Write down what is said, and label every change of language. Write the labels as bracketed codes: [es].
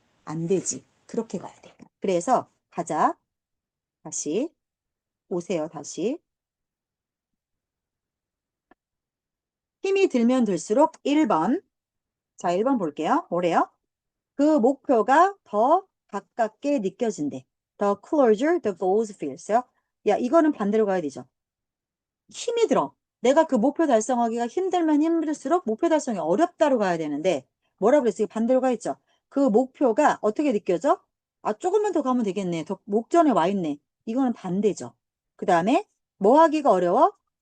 [ko] 안 되지. 그렇게 가야 돼. 그래서 가자. 다시 오세요. 다시. 힘이 들면 들수록 1번. 자, 1번 볼게요. 뭐래요? 그 목표가 더 가깝게 느껴진대. [en] The closer the goals feels. [ko] 야, 이거는 반대로 가야 되죠. 힘이 들어. 내가 그 목표 달성하기가 힘들면 힘들수록 목표 달성이 어렵다로 가야 되는데 뭐라고 그랬어요? 반대로 가 있죠. 그 목표가 어떻게 느껴져? 아, 조금만 더 가면 되겠네. 더 목전에 와 있네. 이거는 반대죠. 그 다음에 뭐 하기가 어려워?